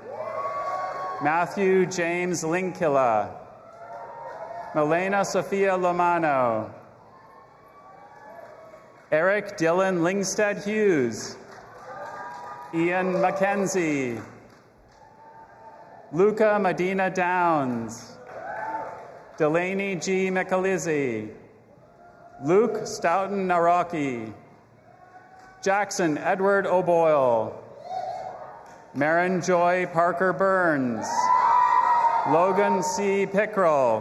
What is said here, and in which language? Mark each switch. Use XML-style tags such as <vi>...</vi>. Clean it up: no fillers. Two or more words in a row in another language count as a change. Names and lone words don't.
<en>Matthew James Linkilla. Milena Sophia Lomano. Eric Dylan Lingstead Hughes. Ian McKenzie. Luca Medina Downs. Delaney G. McAlizzi. Luke Stoughton Naraki. Jackson Edward O'Boyle. Marin Joy Parker Burns. Logan C. Pickrell.</en>